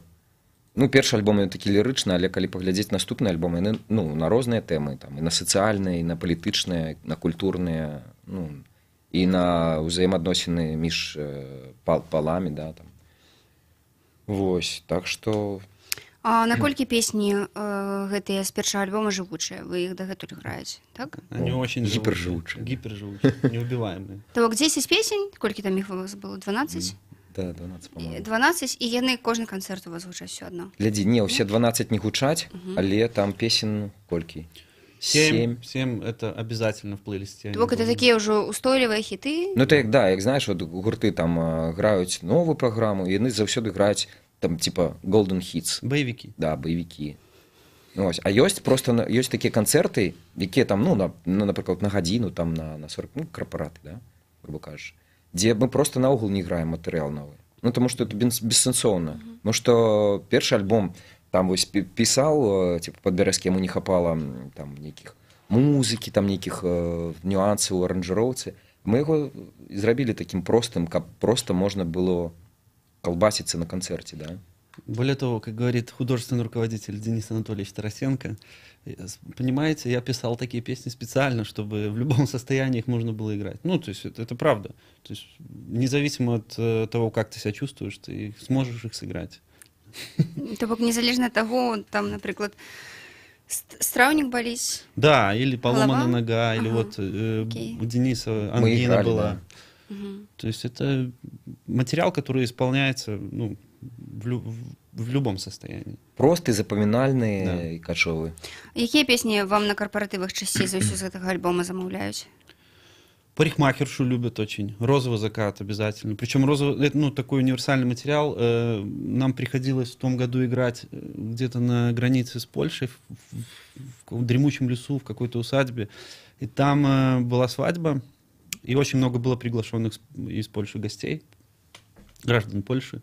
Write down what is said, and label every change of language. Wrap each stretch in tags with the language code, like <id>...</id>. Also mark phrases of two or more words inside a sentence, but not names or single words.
<be>Ну, першы альбом ён такі лірычны, але калі паглядзець наступны альбом, яны, ну, на розныя тэмы, там, і на сацыяльныя, і на палітычныя, на культурныя, ну, і на ўзаемаадносіны між паламі, да, там. Вось, так што... А наколькі песні гэтыя з першага альбома жывучыя? Вы іх дагэтуль граеце, так?</be> <ru>Они очень гиперживучие. Гиперживучие, неубиваемые.</ru> <be>То бок 10 песень, колькі там іх у вас было? 12?</be> <ru>Да, 12, по-моему.</ru> <be>12, і яны кожны канцэрт у вас гучаць все адно. Глядзі, не, ўсе 12 не гучаць, але там песен колькі?</be> <ru>7 это обязательно в плейлисте.</ru> <be>То бок это такія ўжо устойлівыя хіты? Ну, так, да, як знаеш, от гурты там граюць новую праграму, і яны заўсёды граюць там,</be> <en>типа, Golden Hits.</en> <ru>Боевики. Да, боевики. Ось.</ru> <be>А ёсць просто ёсць такія канцэрты, якія там, ну, напрыклад, на гадзіну, там, на 40, ну, корпораты, да, грубо кажучы, дзе мы просто наогул не граем матэрыял новы. Ну, тому што это бессэнсоўна. Потому што першы альбом там вось пісаў, типа, Падбярэзкі, яму не хапала там нейкіх музыкі, там нейкіх нюансаў у аранжыроўцы. Мы яго зрабілі такім простым, каб проста можна было калбасіцца на канцэрце, да?</be> <ru>Более того, как говорит художественный руководитель Денис Анатольевич Тарасенко, понимаете, я писал такие песни специально, чтобы в любом состоянии их можно было играть. Ну, то есть это правда. То есть независимо от того, как ты себя чувствуешь, ты сможешь их сыграть.</ru> <be>То бок незалежна ад таго, там, напрыклад, страўнік баліць.</be> <ru>Да, или поломана Голова? нога, или Ага, вот окей. у Дениса Мы ангина играли, была. да. То есть это материал, который исполняется ну, в любом состоянии.</ru> <be>Просты, запамінальныя</be> <ru>Да.</ru> <be>і качовы. Якія песні вам на карпаратывах часцей за ўсё з гэтага альбома замаўляюць?</be> <ru>Парикмахершу любят очень. Розовый закат обязательно. Причем розовый, это ну, такой универсальный материал. Нам приходилось в том году играть где-то на границе с Польшей, в дремучем лесу, в какой-то усадьбе. И там была свадьба, и очень много было приглашенных из Польши гостей, граждан Польши.</ru>